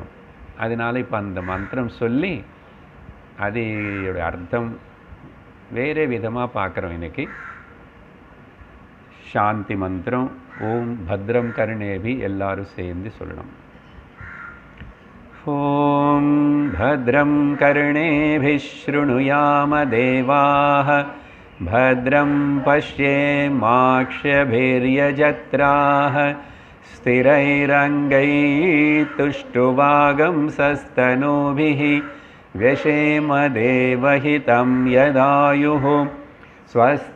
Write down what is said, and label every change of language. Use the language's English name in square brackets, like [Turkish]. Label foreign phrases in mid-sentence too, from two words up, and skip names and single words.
[Tamil] அதனால இப்போ அந்த மந்திரம் சொல்லி அதோட அர்த்தம் வேறு விதமாக பார்க்குறோம். இன்றைக்கி சாந்தி மந்திரம் [Sanskrit] ओम् भद्रं करुणेभि [Tamil] எல்லாரும் சேர்ந்து சொல்லணும். [Sanskrit] ओम् भद्रं करुणेभि शृणुयाम देवाः भद्रं पश्येमाक्षभिर्यजत्राः स्थिरैरङ्गैस्तुष्टुवागंसस्तनूभिः व्यशेम देवहितं यदायुः स्वस्ति